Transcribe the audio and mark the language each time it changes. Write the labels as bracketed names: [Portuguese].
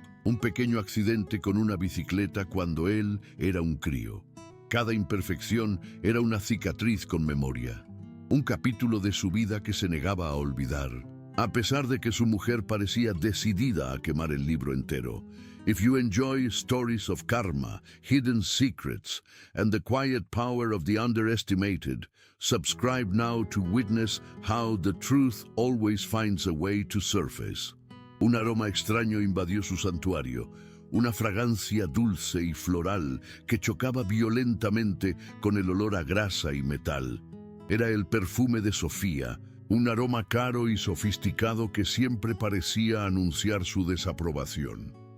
[Spanish] Un pequeño accidente con una bicicleta cuando él era un crío. Cada imperfección era una cicatriz con memoria. Un capítulo de su vida que se negaba a olvidar, a pesar de que su mujer parecía decidida a quemar el libro entero. [English] If you enjoy stories of karma, hidden secrets, and the quiet power of the underestimated, subscribe now to witness how the truth always finds a way to surface. [Spanish] Un aroma extraño invadió su santuario, una fragancia dulce y floral que chocaba violentamente con el olor a grasa y metal. Era el perfume de Sofía, un aroma caro y sofisticado que siempre parecía anunciar su desaprobación.